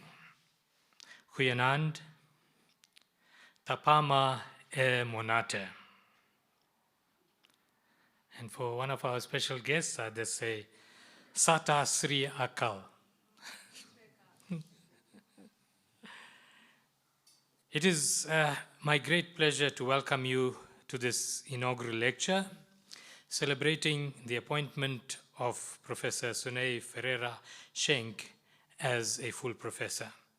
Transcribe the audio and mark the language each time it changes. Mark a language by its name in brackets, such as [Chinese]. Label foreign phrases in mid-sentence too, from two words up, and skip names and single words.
[Afrikaans] Goeienaand. [Southern Sotho] Tapama e monate. [English] And for one of our special guests, I just say, [Punjabi] ਸਤਿ ਸ੍ਰੀ ਅਕਾਲ. [English] It is my great pleasure to welcome you to this inaugural lecture, celebrating the appointment of Professor Suné Ferreira-Schenk as a full professor.